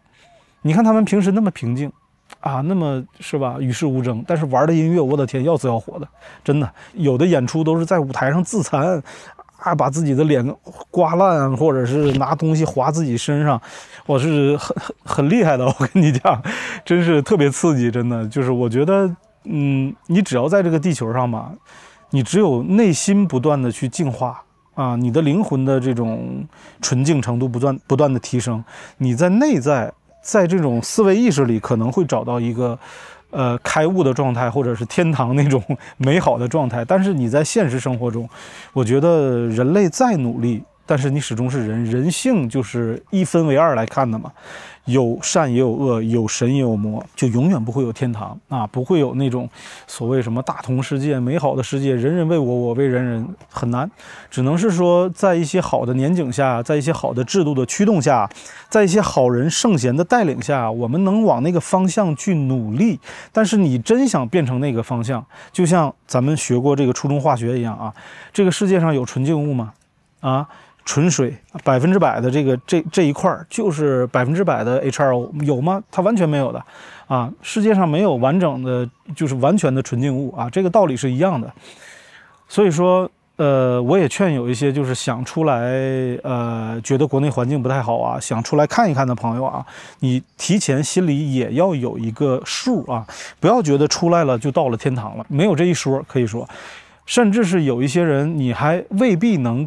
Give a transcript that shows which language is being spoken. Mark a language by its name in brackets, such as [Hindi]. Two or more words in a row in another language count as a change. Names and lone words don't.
[Chinese] 你看他們平時那麼平靜啊，那麼是吧，與世無爭，但是玩的音樂，我的天，要死要活的，真的，有的演出都是在舞台上自殘。把自己的臉刮爛，或者是拿東西劃自己身上，我是很厲害的。我跟你講，真是特別刺激，真的就是我覺得，你只要在這個地球上嘛，你只有內心不斷的去淨化啊，你的靈魂的這種純淨程度不斷的提升，你在內在這種思維意識裡可能會找到一個。開悟的狀態，或者是天堂那種美好的狀態，但是你在現實生活中，我覺得人類再努力，但是你始終是人，人性就是一分為二來看的嘛，有善也有惡，有神也有魔，就永遠不會有天堂啊，不會有那種所謂什麼大同世界、美好的世界，人人為我，我為人人，很難，只能是說在一些好的年景下，在一些好的制度的驅動下，在一些好人聖賢的帶領下，我們能往那個方向去努力。但是你真想變成那個方向，就像咱們學過這個初中化學一樣啊，這個世界上有純淨物嗎？啊？純水100% 的這一塊就是100%的 H2O 有嗎？它完全沒有的啊！世界上沒有完整的，就是完全的純淨物啊，這個道理是一樣的。所以說，我也勸有一些就是想出來，覺得國內環境不太好啊，想出來看一看的朋友啊，你提前心裡也要有一個數啊，不要覺得出來了就到了天堂了，沒有這一說，可以說，甚至是有一些人你還未必能。